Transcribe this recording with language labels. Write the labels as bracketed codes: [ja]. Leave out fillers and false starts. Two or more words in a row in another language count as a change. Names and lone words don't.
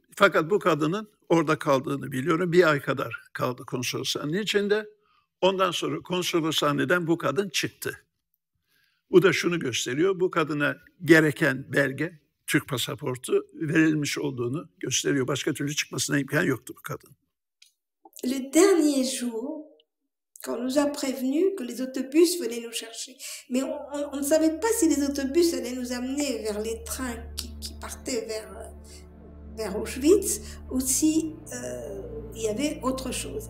[tr] Fakat bu kadının orada kaldığını biliyorum. 1 ay kadar kaldı konsoloshanenin içinde. Ondan sonra konsoloshaneden bu kadın çıktı. Bu da şunu gösteriyor, bu kadına gereken belge, Türk pasaportu verilmiş olduğunu gösteriyor. Başka türlü çıkmasına imkan yoktu bu kadın. [fr] le dernier jour, quand on nous a prévenu que les autobus venaient nous chercher. Mais on ne savait pas si les autobus allaient nous amener vers les trains qui partaient vers Auschwitz ou si il y avait autre chose.